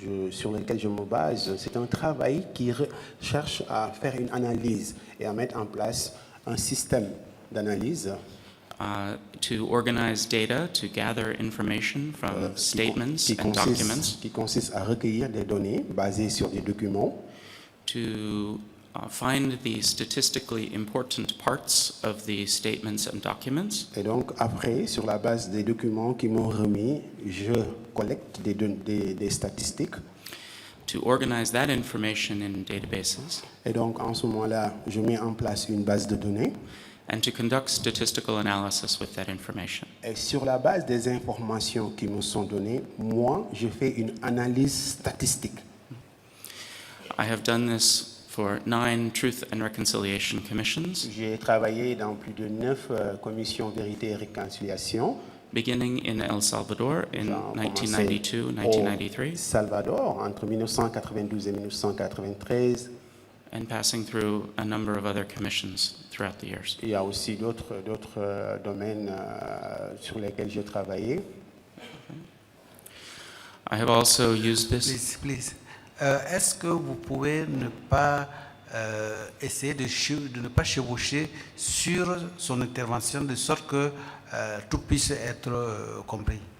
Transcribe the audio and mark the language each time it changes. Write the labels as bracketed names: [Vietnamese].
[French] sur lequel je me base, c'est un travail qui cherche à faire une analyse et à mettre en place un système d'analyse [English] to organize data, to gather information from statements and documents, [French] qui consiste à recueillir des données basées sur des documents, [English] to find the statistically important parts of the statements and documents, [French] et donc après, sur la base des documents qui m'ont remis, je collecte des statistiques, [English] to organize that information in databases, [French] et donc en ce moment-là, je mets en place une base de données, [English] and to conduct statistical analysis with that information. [French] et sur la base des informations qui me sont données, moi, je fais une analyse statistique. [English] I have done this for 9 Truth and Reconciliation Commissions, [French] J'ai travaillé dans plus de 9 commissions vérité et réconciliation, [English] beginning in El Salvador in [French] J'ai commencé [English] 1992-1993, [French] au Salvador entre 1992 et 1993. [English] and passing through a number of other commissions throughout the years. [French] Il y a aussi d'autres domaines sur lesquels j'ai travaillé. [English] I have also used this. Please. [French] Est-ce que vous pouvez ne pas essayer de ne pas chevaucher sur son intervention de sorte que tout puisse être compris?